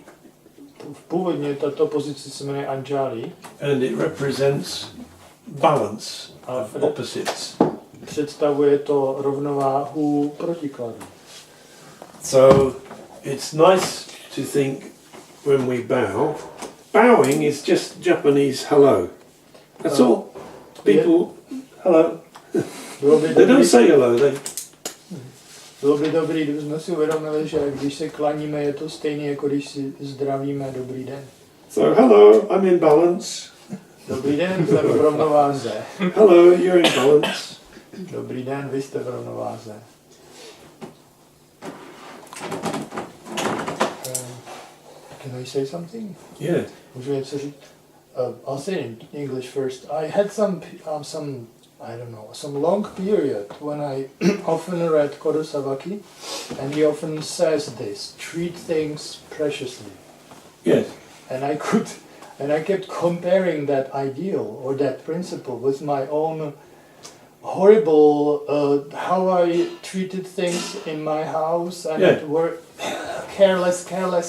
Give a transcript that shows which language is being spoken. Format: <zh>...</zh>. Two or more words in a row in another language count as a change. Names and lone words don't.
<cs>Původně tato pozice se jmenuje Anjali.</cs> <en>And it represents balance of opposites.</en> <cs>Představuje to rovnováhu protikladů.</cs> <en>So it's nice to think when we bow. Bowing is just Japanese hello. That's all. People, hello. They don't say hello.</en> <cs>Bylo by dobrý, kdybychom si uvědomili, že když se klaníme, je to stejné, jako když si zdravíme dobrý den.</cs> <en>So hello, I'm in balance.</en> <cs>Dobrý den, jsem v rovnováze.</cs> <en>Hello, you're in balance.</en> <cs>Dobrý den, vy jste v rovnováze.</cs> <en>Can I say something? Yeah.</en> <cs>Můžu něco říct?</cs> <en>I'll say it in English first. I had some I don't know, some long period when I often read Kodo Sawaki, and he often says this: treat things preciously. Yes. And I kept comparing that ideal or that principle with my own horrible how I treated things in my house and at work, careless.</en>